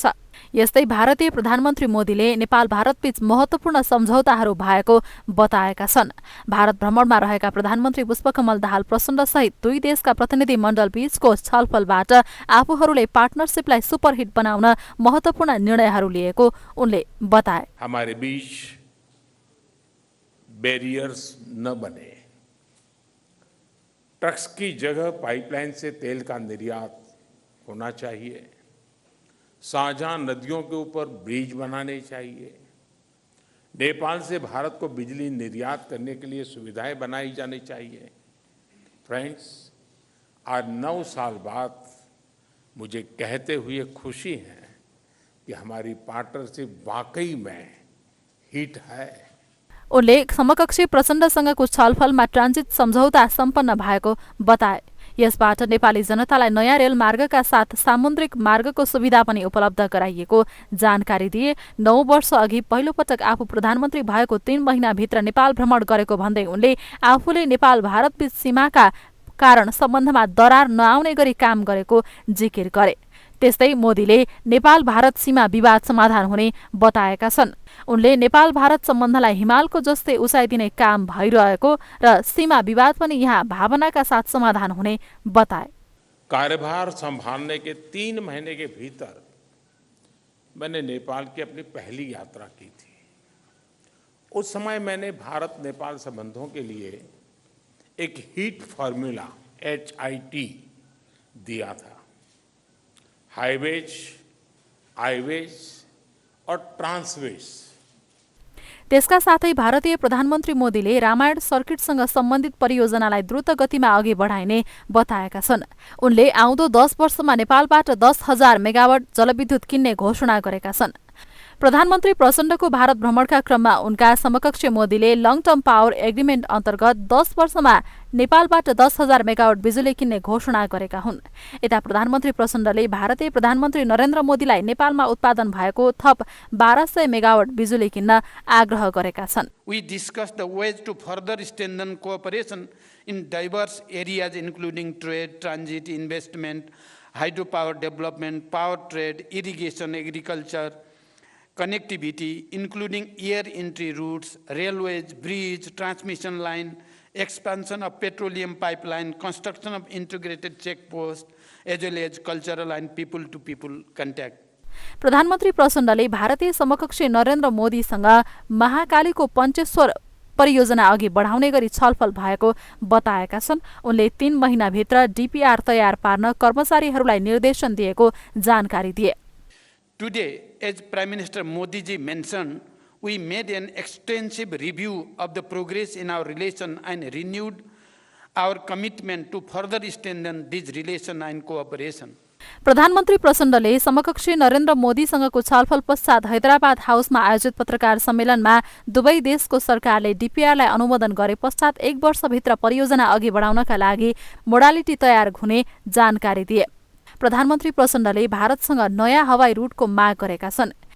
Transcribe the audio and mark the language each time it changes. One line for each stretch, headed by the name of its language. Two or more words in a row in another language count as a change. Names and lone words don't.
Nepali: यस्तै भारतीय प्रधानमन्त्री मोदीले नेपाल भारतबीच महत्वपूर्ण सम्झौताहरू भएको बताएका छन्। भारत भ्रमणमा रहेका प्रधानमन्त्री पुष्पकमल दाहाल प्रचण्ड सहित दुई देशका प्रतिनिधि मण्डल बीचको छलफलबाट आफूहरूले पार्टनरसिपलाई सुपरहिट बनाउन महत्वपूर्ण निर्णयहरू लिएको उनले बताए।
Hindi: हमारे बीच बैरियर्स न बने, ट्रक्स की जगह पाइपलाइन से तेल का निर्यात होना चाहिए, साझा नदियों के ऊपर ब्रिज बनाने चाहिए, नेपाल से भारत को बिजली निर्यात करने के लिए सुविधाएं बनाई जानी चाहिए। फ्रेंड्स, आज 9 साल बाद मुझे कहते हुए खुशी है कि हमारी पार्टनरशिप वाकई में हिट है।
Nepali: उनले समकक्षी प्रचण्डसँगको छलफलमा ट्रान्जिट सम्झौता सम्पन्न भएको बताए। यसबाट नेपाली जनतालाई नयाँ रेल मार्गका साथ सामुद्रिक मार्गको सुविधा पनि उपलब्ध गराइएको जानकारी दिए। 9 वर्ष अघि पहिलोपटक आफू प्रधानमन्त्री भएको 3 महिनाभित्र नेपाल भ्रमण गरेको भन्दै उनले आफूले नेपाल भारतबीच सीमाका कारण सम्बन्धमा दरार नआउने गरी काम गरेको जिकिर गरे। त्यस्तै मोदीले नेपाल भारत सीमा विवाद समाधान हुने बताएका छन्। उनले नेपाल भारत सम्बन्धलाई हिमालको जस्तै उचाइ दिने काम भइरहेको र सीमा विवाद पनि यहाँ भावनाका साथ समाधान हुने बताए।
Hindi: कार्यभार संभालने के 3 महीने के भीतर मैंने नेपाल की अपनी पहली यात्रा की थी। उस समय मैंने भारत नेपाल संबंधों के लिए एक
English: HIT formula
Hindi: HIT दिया था।
English: Highways, I-ways
Hindi: और ट्रांसवेज।
Nepali: त्यसका साथै भारतीय प्रधानमन्त्री मोदीले रामायण सर्किटसँग सम्बन्धित परियोजनालाई द्रुत गतिमा अघि बढाइने बताएका छन्। उनले आउँदो 10 वर्षमा नेपालबाट 10,000 मेगावाट जलविद्युत किन्ने घोषणा गरेका छन्। प्रधानमन्त्री प्रचण्डको भारत भ्रमणका क्रममा उनका समकक्षी मोदीले
English: long term power agreement
Nepali: अन्तर्गत 10 वर्षमा नेपालबाट 10,000 मेगावाट बिजुली किन्ने घोषणा गरेका हुन्। यता प्रधानमन्त्री प्रचण्डले भारतीय प्रधानमन्त्री नरेन्द्र मोदीलाई नेपालमा उत्पादन भएको थप 1200 मेगावाट बिजुली किन्न आग्रह गरेका छन्।
English: We discussed the ways to further strengthen cooperation in diverse areas including trade, transit, investment, hydropower development, power trade, irrigation, agriculture, connectivity, including air entry routes, railways, bridge, transmission line, expansion of petroleum pipeline, construction of integrated checkposts, as well as cultural and people-to-people contact.
Nepali: प्रधानमन्त्री प्रचण्डले भारतीय समकक्षी नरेन्द्र मोदीसँग महाकालीको पञ्चेश्वर परियोजना अघि बढाउने गरी छलफल भएको बताएका छन्। उनले 3 महिनाभित्र डीपीआर तयार पार्न कर्मचारीहरूलाई निर्देशन दिएको जानकारी दिए।
English: Today, as Prime Minister Modi ji mentioned, we made an extensive review of the progress in our relation and renewed our commitment to further strengthen this relation and cooperation.
Nepali: प्रधानमन्त्री प्रचण्डले समकक्षी नरेन्द्र मोदीसँगको छलफल पश्चात हैदराबाद हाउसमा आयोजित पत्रकार सम्मेलनमा दुवै देशको सरकारले डीपीआरलाई अनुमोदन गरे पश्चात 1 वर्षभित्र परियोजना अघि बढाउनका लागि मोडालिटी तयार हुने जानकारी दिए। प्रधानमन्त्री प्रचण्डले भारतसँग नयाँ हवाई रूटको माग गरेका छन्।